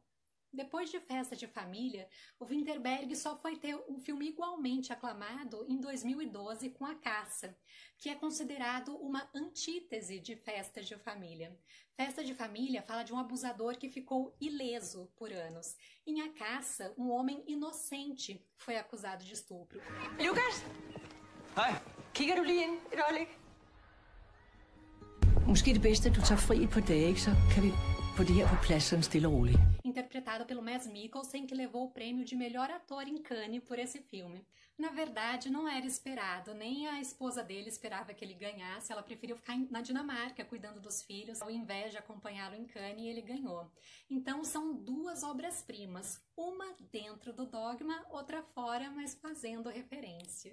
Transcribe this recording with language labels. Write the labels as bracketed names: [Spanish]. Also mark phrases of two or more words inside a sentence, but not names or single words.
[Portuguese] Depois de Festa de Família, o Vinterberg só foi ter um filme igualmente aclamado em 2012 com A Caça, que é considerado uma antítese de Festa de Família. Festa de Família fala de um abusador que ficou ileso por anos. Em A Caça, um homem inocente foi acusado de estupro. [Danish] Lukas! Hej! Kigger du lige ind et øjeblik? Måske det bedste, at du tager fri et par dage, ikke? Så kan vi få det her på plads sådan stille og roligt. [Portuguese] Interpretado pelo Mads Mikkelsen, que levou o prêmio de melhor ator em Cannes por esse filme. Na verdade, não era esperado, nem a esposa dele esperava que ele ganhasse, ela preferiu ficar na Dinamarca cuidando dos filhos, ao invés de acompanhá-lo em Cannes, e ele ganhou. Então são 2 obras-primas, uma dentro do Dogma, outra fora, mas fazendo referência.